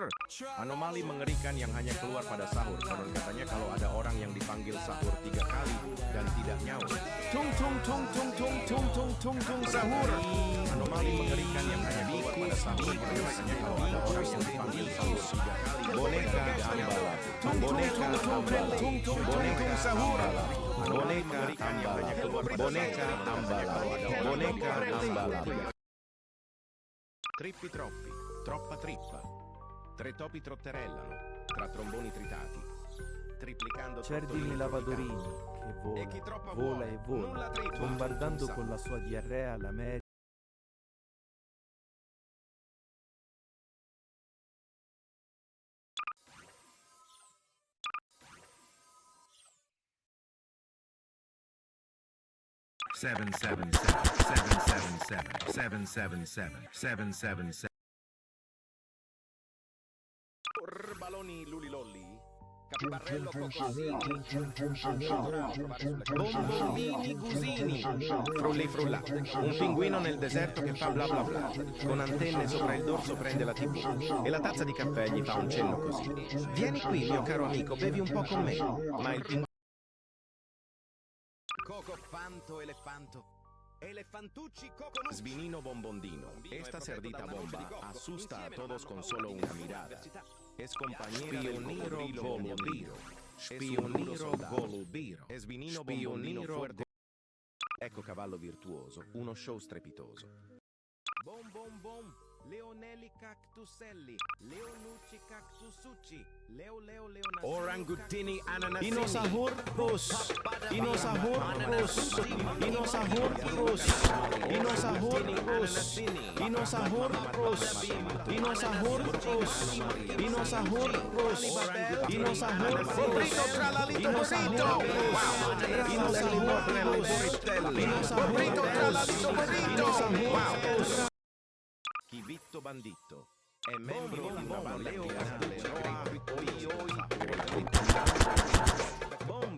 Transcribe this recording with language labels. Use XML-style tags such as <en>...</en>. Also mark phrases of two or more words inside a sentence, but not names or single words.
<id>Anomali mengerikan yang hanya keluar pada sahur. Konon katanya kalau ada orang yang dipanggil sahur 3 kali dan tidak nyaut. Tung tung tung tung tung tung tung tung tung sahur. Anomali mengerikan yang hanya keluar pada sahur. Konon katanya kalau ada orang yang dipanggil sahur 3 kali. Boneka ambala. Boneka ambala. Boneka sahur. Boneka ambala. Boneka ambala. Boneka ambala.</id> <it>Trippi troppi, troppa trippa. Tre topi trotterellano, tra tromboni tritati. Triplicando Cerdini lavadorini che E chi troppa vola vuole, e vola, non la trippa, bombardando non sa. con la sua diarrea la media.</it> <en>Seven seven seven seven seven seven seven seven seven seven seven seven.</en> <it>Baloni lulilolli. Capibarello coccosini. Bombomini gusini. Frulli frulla. Un pinguino nel deserto che fa bla bla bla. Con antenne sopra il dorso prende la TV. E la tazza di caffè gli fa un cenno così. Vieni qui, mio caro amico, bevi un po' con me. Ma il pinguino... Coco fanto elefanto. Elefantucci coconucci. Svinino bombondino.</it> <es>Esta cerdita bomba asusta a todos con solo una mirada. Es compañera del cocodrilo volubiro. Spioniro volubiro. Es vinino bombondino fuerte.</es> <it>Ecco cavallo virtuoso, uno show strepitoso. Bom bom bom. Leonelli cactuselli, Leonucci cactusucci, Leo leonassi, orangutini ananasini, Dinosaurus, Dinosaurus, Dinosaurus, Dinosaurus, Dinosaurus, Dinosaurus, Dinosaurus, Dinosaurus, Dinosaurus, Chivitto banditto. È membro di una banda criminale.</it>